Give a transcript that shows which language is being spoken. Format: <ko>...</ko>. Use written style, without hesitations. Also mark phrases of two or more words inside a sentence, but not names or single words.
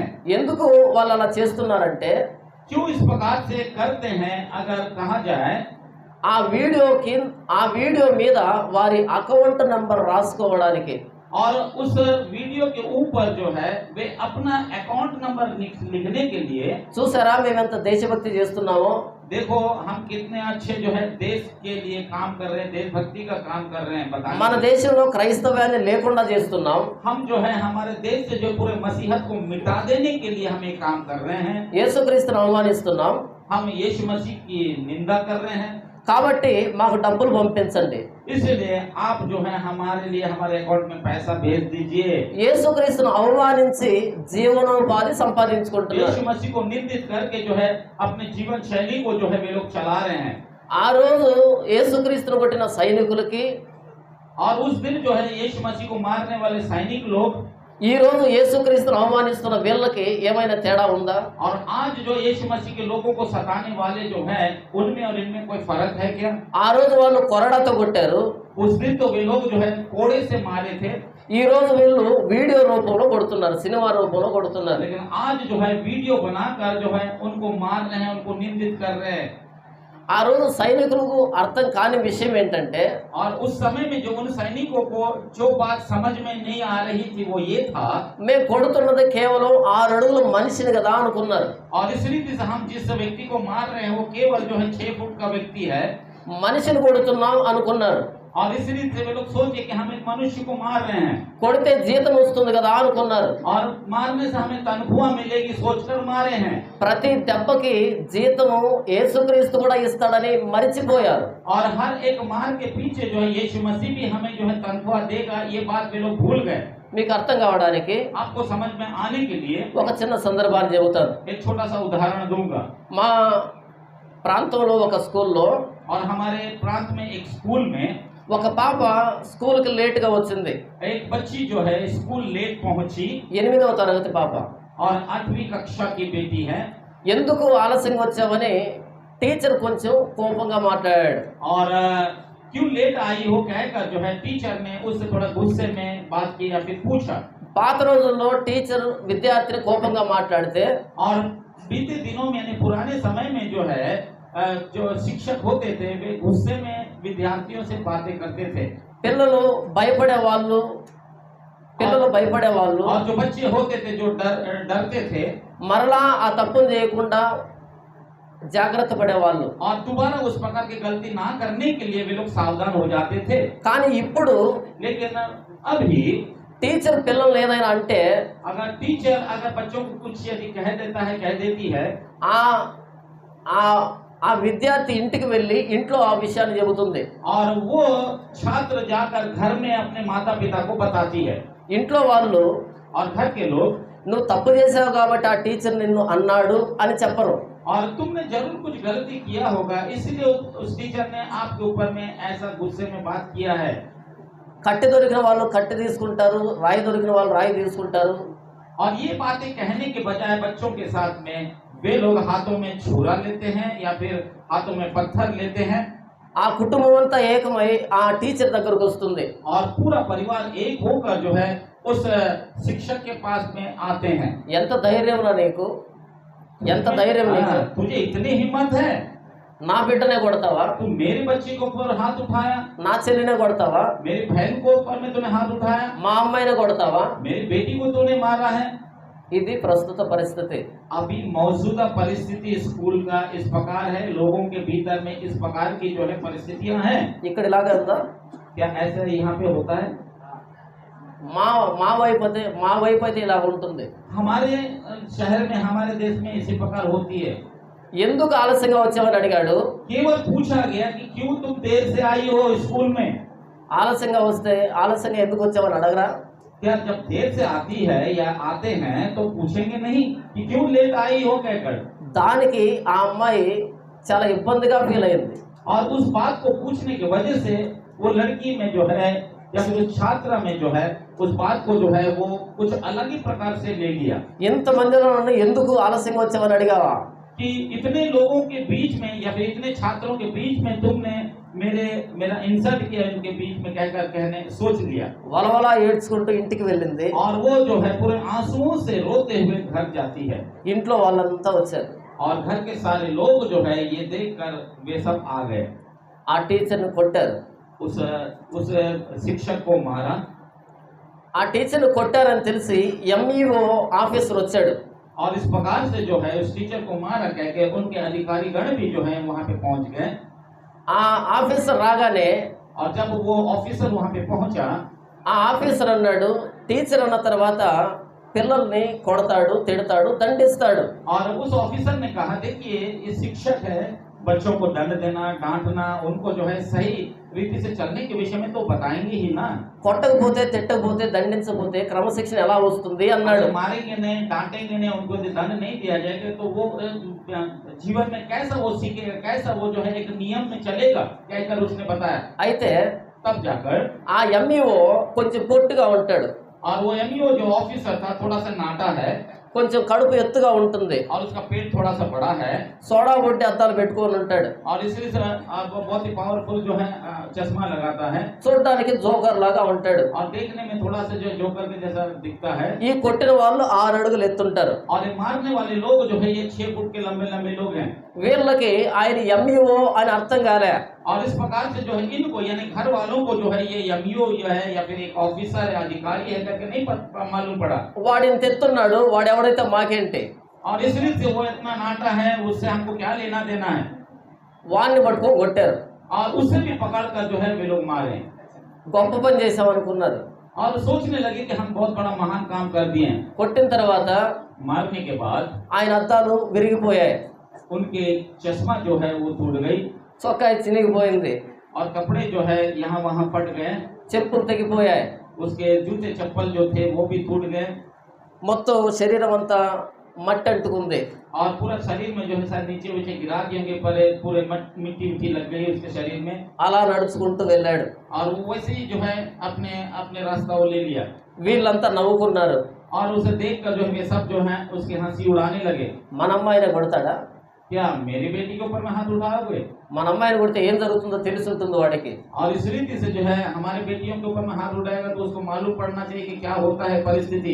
<te>ఎందుకు వాళ్ళు అలా చేస్తున్నారంటే</te> <hi>क्यों इस प्रकार से करते हैं अगर कहा जाए</hi> <te>ఆ వీడియో మీద వారి</te> <en>account number</en> <te>రాసుకోవడానికి.</te> <hi>और उस वीडियो के ऊपर जो है वे अपना</hi> <en>account number</en> <hi>लिखने के लिए</hi> <te>చూసారా మేము ఎంత దేశభక్తి చేస్తున్నామో.</te> <hi>देखो हम कितने अच्छे जो है देश के लिए काम कर रहे हैं, देशभक्ति का काम कर रहे हैं। बताइए</hi> <te>మన దేశంలో క్రైస్తవ్యాన్ని లేకుండా చేస్తున్నాం.</te> <hi>हम जो है हमारे देश से जो पूरे मसीहत को मिटा देने के लिए हम ये काम कर रहे हैं।</hi> <te>యేసుక్రీస్తును అవమానిస్తున్నాం.</te> <hi>हम यीशु मसीह की निंदा कर रहे हैं।</hi> <te>కాబట్టి మాకు డబ్బులు పంపించండి.</te> <hi>इसलिए आप जो है हमारे लिए हमारे अकाउंट में पैसा भेज दीजिए।</hi> <te>యేసుక్రీస్తును అవమానించి జీవనోపాధి సంపాదించుకుంటున్నారు.</te> <hi>यीशु मसीह को निंदित करके जो है अपने जीवन शैली को जो है वे लोग चला रहे हैं।</hi> <te>ఆ రోజు యేసుక్రీస్తును కొట్టిన సైనికులకి</te> <hi>और उस दिन जो है यीशु मसीह को मारने वाले सैनिक लोग</hi> <te>ఈ రోజు యేసుక్రీస్తును అవమానిస్తున్న వీళ్ళకి ఏమైనా తేడా ఉందా?</te> <hi>और आज जो यीशु मसीह के लोगों को सताने वाले जो है उनमें और इनमें कोई फर्क है क्या?</hi> <te>ఆ రోజు వాళ్ళు కొరడాతో కొట్టారు.</te> <hi>उस दिन तो वे लोग जो है कोड़े से मारे थे।</hi> <te>ఈ రోజు వీళ్ళు వీడియో రూపంలో కొడుతున్నారు, సినిమా రూపంలో కొడుతున్నారు.</te> <hi>लेकिन आज जो है वीडियो बनाकर जो है उनको मार रहे हैं, उनको निंदित कर रहे हैं।</hi> <te>ఆ రోజు సైనికులకు అర్థం కాని విషయం ఏంటంటే</te> <hi>और उस समय में जो उन सैनिकों को जो बात समझ में नहीं आ रही थी वो ये था</hi> <te>మేము కొడుతున్నది కేవలం 6 అడుగుల మనిషిని కదా అనుకున్నారు.</te> <hi>और इस रीति से हम जिस व्यक्ति को मार रहे हैं वो केवल जो है 6 फुट का व्यक्ति है</hi> <te>మనిషిని కొడుతున్నాం అనుకున్నారు.</te> <hi>और इस रीति से वे लोग सोचे कि हम एक मनुष्य को मार रहे हैं</hi> <te>కొడితే జీతం వస్తుంది కదా అనుకున్నారు.</te> <hi>और मारने से हमें तनख्वाह मिलेगी सोचकर मारे हैं।</hi> <te>ప్రతి దెబ్బకి జీతము యేసుక్రీస్తు కూడా ఇస్తాడని మరిచిపోయారు.</te> <hi>और हर एक मार के पीछे जो है यीशु मसीह भी हमें जो है तनख्वाह देगा ये बात वे लोग भूल गए।</hi> <te>మీకు అర్థం కావడానికి</te> <hi>आपको समझ में आने के लिए</hi> <te>ఒక చిన్న సందర్భాన్ని చెబుతాను.</te> <hi>एक छोटा सा उदाहरण दूंगा।</hi> <te>మా ప్రాంతంలో ఒక స్కూల్లో</te> <hi>और हमारे प्रांत में एक स्कूल में</hi> <te>ఒక పాప స్కూల్కి లేట్గా వచ్చింది.</te> <hi>एक बच्ची जो है</hi> <en>school late</en> <hi>पहुंची</hi> <te>8వ తరగతి పాప.</te> <hi>और 8वीं कक्षा की बेटी है।</hi> <te>ఎందుకు ఆలస్యంగా వచ్చావని టీచర్ కొంచెం కోపంగా మాట్లాడాడు.</te> <hi>और क्यों लेट आई हो कहकर जो है टीचर ने उससे थोड़ा गुस्से में बात की या फिर पूछा।</hi> <te>పాత రోజుల్లో టీచర్ విద్యార్థిని కోపంగా మాట్లాడితే</te> <hi>और बीते दिनों में यानी पुराने समय में जो है जो शिक्षक होते थे वे गुस्से में विद्यार्थियों से बातें करते थे।</hi> <te>పిల్లలు భయపడేవాళ్ళు,</te> <hi>और जो बच्चे होते थे जो डरते थे</hi> <te>మరలా ఆ తప్పును చేయకుండా జాగ్రత్త పడేవాళ్ళు.</te> <hi>और दोबारा उस प्रकार की गलती ना करने के लिए वे लोग सावधान हो जाते थे।</hi> <te>కానీ ఇప్పుడు</te> <hi>लेकिन अभी</hi> <te>టీచర్ పిల్లలు ఏదైనా అంటే</te> <hi>अगर टीचर अगर बच्चों को कुछ यदि कह देता है कह देती है</hi> <te>ఆ ఆ ఆ విద్యార్థి ఇంటికి వెళ్ళి ఇంట్లో ఆ విషయాన్ని చెబుతుంది.</te> <hi>और वो छात्र जाकर घर में अपने माता पिता को बताती है।</hi> <te>ఇంట్లో వాళ్ళు</te> <hi>और घर के लोग</hi> <te>నువ్వు తప్పు చేసావు కాబట్టి ఆ టీచర్ నిన్ను అన్నాడు అని చెప్పరు.</te> <hi>और तुमने जरूर कुछ गलती किया होगा इसलिए उस टीचर ने आपके ऊपर में ऐसा गुस्से में बात किया है।</hi> <te>కట్టె దొరికిన వాళ్ళు కట్టె తీసుకుంటారు, రాయి దొరికిన వాళ్ళు రాయి తీసుకుంటారు.</te> <hi>और ये बातें कहने के बजाय बच्चों के साथ में वे लोग हाथों में छुरा लेते हैं या फिर हाथों में पत्थर लेते हैं।</hi> <te>ఆ కుటుంబం అంతా ఏకమై ఆ టీచర్ దగ్గరకు వస్తుంది.</te> <hi>और पूरा परिवार एक होकर जो है उस शिक्षक के पास में आते हैं।</hi> <te>ఎంత ధైర్యం రా నీకు, ఎంత ధైర్యం నీకు,</te> <hi>तुझे इतनी हिम्मत है,</hi> <te>నా బిడ్డనే కొడతావా,</te> <hi>तुम मेरे बच्चे के ऊपर हाथ उठाया,</hi> <te>నా చెల్లినే కొడతావా,</te> <hi>मेरी बहन को ऊपर में तूने हाथ उठाया,</hi> <te>మా అమ్మాయినే కొడతావా.</te> <hi>मेरी बेटी को तूने मारा है।</hi> <te>ఇది ప్రస్తుత పరిస్థితి.</te> <hi>अभी मौजूदा परिस्थिति स्कूल का इस प्रकार है, लोगों के भीतर में इस प्रकार की जो है परिस्थितियां हैं।</hi> <te>ఇక్కడ ఇలాగే ఉందా?</te> <hi>क्या ऐसा यहाँ पे होता है?</hi> <te>మా వైపు అయితే ఇలా ఉంటుంది.</te> <hi>हमारे शहर में हमारे देश में इसी प्रकार होती है।</hi> <te>ఎందుకు ఆలస్యంగా వచ్చావని అడిగాడు.</te> <hi>केवल पूछा गया कि क्यों तुम देर से आई हो स्कूल में।</hi> <te>ఆలస్యంగా వస్తే ఆలస్యంగా ఎందుకు వచ్చావని అడగరా?</te> <hi>क्या जब देर से आती है या आते हैं तो पूछेंगे नहीं कि क्यों लेट आई हो कहकर।</hi> <te>దానికి ఆ అమ్మాయి చాలా ఇబ్బందిగా ఫీల్ అయింది.</te> <hi>और उस बात को पूछने की वजह से वो लड़की में जो है या फिर उस छात्रा में जो है उस बात को जो है वो कुछ अलग ही प्रकार से ले लिया।</hi> <te>ఇంతమందిలో నన్ను ఎందుకు ఆలస్యంగా వచ్చావని అడిగావా?</te> <hi>कि इतने लोगों के बीच में या फिर इतने छात्रों के बीच में तुमने मेरा इंसल्ट किया, इनके बीच में कहकर कहने सोच लिया।</hi> <te>వలవలా ఏడ్చుకుంటూ ఇంటికి వెళ్ళింది.</te> <hi>और वो जो है पूरे आंसुओं से रोते हुए घर जाती है।</hi> <te>ఇంట్లో వాళ్ళంతా వచ్చారు.</te> <hi>और घर के सारे लोग जो है ये देखकर वे सब आ गए।</hi> <te>ఆ టీచర్ని కొట్టారు.</te> <hi>उस शिक्षक को मारा।</hi> <te>ఆ టీచర్ని కొట్టారని తెలిసి</te> <en>MEO officer</en> <te>వచ్చాడు.</te> <hi>और इस प्रकार से जो है उस टीचर को मारा कह के उनके अधिकारी गण भी जो है वहाँ पे पहुँच गए।</hi> <te>ఆ ఆఫీసర్ రాగానే</te> <hi>और जब वो ऑफिसर वहाँ पे पहुँचा</hi> <te>ఆ ఆఫీసర్ అన్నాడు, టీచర్ అన్న తర్వాత పిల్లల్ని కొడతాడు, తిడతాడు, దండిస్తాడు.</te> <hi>और उस ऑफिसर ने कहा देखिए ये शिक्षक है, बच्चों को दंड देना डांटना उनको जो है सही रीति से चलने के विषय में तो बताएंगे ही ना।</hi> <te>కొట్టకపోతే తిట్టకపోతే దండించకపోతే క్రమశిక్షణ ఎలా వస్తుంది అన్నాడు.</te> <hi>मारेंगे नहीं डांटेंगे नहीं उनको दंड नहीं दिया जाएगा तो वो जीवन में कैसा वो सीखेगा, कैसा वो जो है एक नियम में चलेगा कहकर उसने बताया।</hi> <te>అయితే</te> <hi>तब जाकर</hi> <te>ఆ ఎంఈఓ కొంచెం పొట్టుగా ఉంటాడు.</te> <hi>और वो एमईओ जो ऑफिसर था थोड़ा सा नाटा है</hi> <te>కొంచెం కడుపు ఎత్తుగా ఉంటుంది.</te> <hi>और उसका पेट थोड़ा सा बड़ा है</hi> <te>సోడా బొట్టి అద్దాలు పెట్టుకొని ఉంటాడు.</te> <hi>और इसलिए से वो बहुत ही पावरफुल जो है चश्मा लगाता है</hi> <te>చూడడానికి జోకర్ లాగా ఉంటాడు.</te> <hi>और देखने में थोड़ा सा जो जोकर के जैसा दिखता है।</hi> <te>ఈ కొట్టిన వాళ్ళు 6 అడుగులు ఎత్తుంటారు.</te> <hi>और ये मारने वाले लोग जो है ये 6 फुट के लंबे लंबे लोग हैं।</hi> <te>వీళ్ళకి ఆయన ఎంఈఓ అని అర్థం కాలే.</te> <hi>और इस प्रकार से जो है इनको यानी घर वालों को जो है ये एमईओ जो है या फिर एक ऑफिसर या अधिकारी है करके नहीं मालूम पड़ा।</hi> <te>వాడిని తెస్తున్నాడు, వాడెవడైతే మాకేంటి.</te> <hi>और इसलिए से वो इतना नाटा है उससे हमको क्या लेना देना है।</hi> <te>వాడిని పట్టుకొని కొట్టారు.</te> <hi>और उससे भी पकड़ कर जो है वे लोग मारे</hi> <te>గొప్ప పని చేసామనుకున్నారు.</te> <hi>और सोचने लगे कि हम बहुत बड़ा महान काम कर दिए हैं।</hi> <te>కొట్టిన తర్వాత</te> <hi>मारने के बाद</hi> <te>ఆయన అద్దాలు విరిగిపోయాయి,</te> <hi>उनके चश्मा जो है वो टूट गई</hi> <te>చొక్కా చినిగిపోయింది,</te> <hi>और कपड़े जो है यहाँ वहाँ फट गए,</hi> <te>చెప్పులు తెగిపోయాయి,</te> <hi>उसके जूते चप्पल जो थे वो भी टूट गए।</hi> <te>మొత్తం శరీరం అంతా మట్టి అంటుకుంది.</te> <hi>और पूरा शरीर में जो है सर नीचे नीचे गिरा दिए होंगे पर पूरे मिट्टी मिट्टी लग गई उसके शरीर में।</hi> <te>అలా నడుచుకుంటూ వెళ్ళాడు.</te> <hi>और वो वैसे ही जो है अपने अपने रास्ता वो ले लिया।</hi> <te>వీళ్ళంతా నవ్వుకున్నారు.</te> <hi>और उसे देख कर जो है सब जो है उसकी हंसी उड़ाने लगे।</hi> <te>మన అమ్మాయినే కొడతాడా,</te> <hi>क्या मेरी बेटी के ऊपर में हाथ उठाओगे?</hi> <te>మన అమ్మాయిని కొడితే ఏం జరుగుతుందో తెలిసి ఉంటుంది వాడికి.</te> <hi>और इस रीति से जो है हमारे बेटियों के ऊपर में हाथ उठाएगा तो उसको मालूम पड़ना चाहिए कि क्या होता है परिस्थिति।</hi>